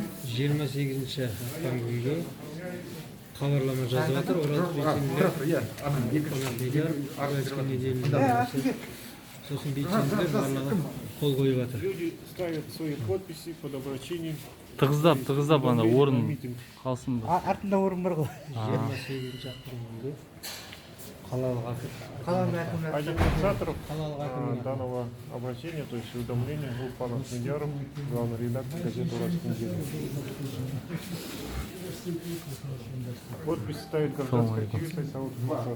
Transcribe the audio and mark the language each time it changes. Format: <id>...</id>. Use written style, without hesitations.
<kk>Жиырма сегізінші ақпан күнгі хабарлама жазып жатыр. Сосын белсенділер барлығы қол қойып жатыр.</kk> <ru>Люди ставят свои подписи под обращением.</ru> <kk>Тығыздап ана орын қалсын ба? Артында орын бар ғой. 28-ші ақпан күнгі қалалық әкім.</kk> <ru>Один инициаторов данного обращения, то есть уведомления, был пан Ахмедьяров, главный редактор газеты «Уральская неделя». Подпись ставит гражданский активист Айсаут Мухтар.</ru>